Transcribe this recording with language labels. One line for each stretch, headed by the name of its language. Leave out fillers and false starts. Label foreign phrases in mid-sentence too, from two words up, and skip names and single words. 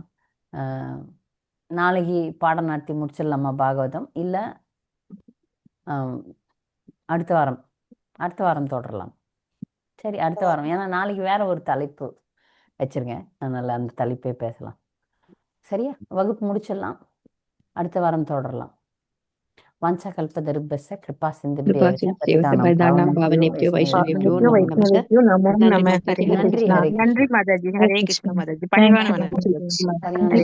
Tamil: அஹ், நாளைக்கு பாடம் நடத்தி முடிச்சிடலாமா பாகவதம், இல்லை அடுத்த வாரம் தொடரலாம்? சரி, அடுத்த வாரம், ஏன்னா நாளைக்கு வேற ஒரு தலைப்பு வச்சிருக்கேன், அதனால அந்த தலைப்பே பேசலாம். சரியா? வகுப்பு முடிச்சிடலாம், அடுத்த வாரம் தொடரலாம்.
Sanskrit: वाञ्छाकल्पतरुभ्यश्च कृपा சிந்துभ्येव च पतितानां பாவனேभ्यो वैष्णवेभ्यो வைஷ்ணவேभ्यो नमो நமோ नमः. நமः.
Tamil: நன்றி, ஹரே நன்றி கிருஷ்ணா. மாதாஜி. ஹரே கிருஷ்ணா மாதாஜி. பணிவான வணக்கம். சரியான